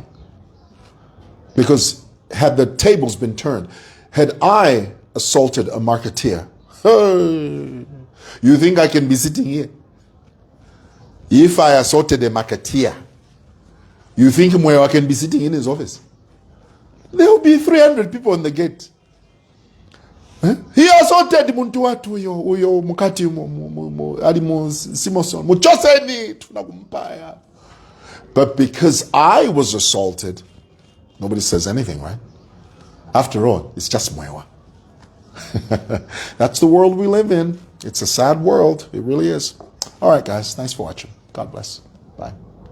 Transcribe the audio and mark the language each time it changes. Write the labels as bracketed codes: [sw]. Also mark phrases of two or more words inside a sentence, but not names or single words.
[en] Because had the tables been turned, had I assaulted a marketeer, you think I can be sitting here? If I assaulted a marketeer, you think mwewa can be sitting in his office? There will be 300 people on the gate. He assaulted [bem] muntu watu uyo mukati alimu Simoson. Muchoseni tunakumpaya. [en] But because I was assaulted, nobody says anything, right? After all, it's just mwewa. That's the world we live in. It's a sad world. It really is. All right, guys. Thanks for watching. God bless. Bye.